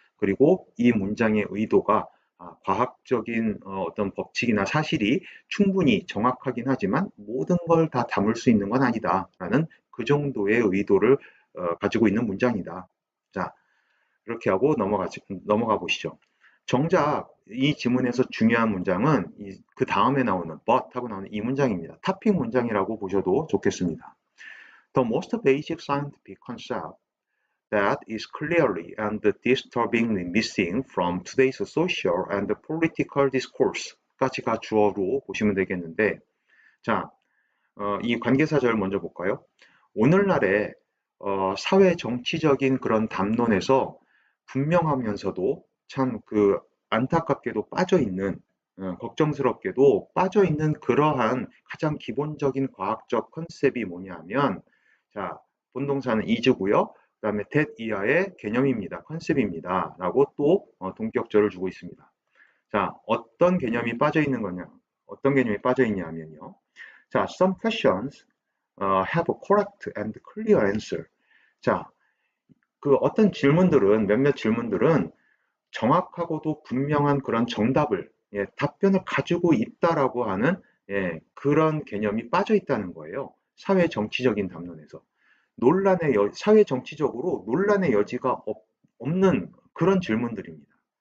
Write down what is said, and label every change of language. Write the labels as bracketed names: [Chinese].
[Korean] 그리고 이 문장의 의도가 과학적인 어떤 법칙이나 사실이 충분히 정확하긴 하지만 모든 걸 다 담을 수 있는 건 아니다라는 그 정도의 의도를 가지고 있는 문장이다. 자, 이렇게 하고 넘어가 보시죠. 정작 이 지문에서 중요한 문장은 그 다음에 나오는 but 하고 나오는 이 문장입니다. 탑핑 문장이라고 보셔도 좋겠습니다. [English] The most basic scientific concept that is clearly and disturbingly missing from today's social and political discourse까지가 [Korean] 주어로 보시면 되겠는데 자, 이 관계사절 먼저 볼까요? 오늘날의 사회 정치적인 그런 담론에서 분명하면서도 참 그 안타깝게도 빠져 있는 걱정스럽게도 빠져 있는 그러한 가장 기본적인 과학적 컨셉이 뭐냐면 자 본동사는 is고요. 그다음에 that 이하의 개념입니다. 컨셉입니다. 라고 또 동격절을 주고 있습니다. 자 어떤 개념이 빠져 있는 거냐 어떤 개념이 빠져 있냐면요. [English] 자 some questions have a correct and clear answer. [Korean] 자 그 어떤 질문들은 몇몇 질문들은 정확하고도 분명한 그런 정답을 답변을 가지고 있다라고 하는 그런 개념이 빠져 있다는 거예요. 사회 정치적인 담론에서 사회 정치적으로 논란의 여지가 없는 그런 질문들입니다.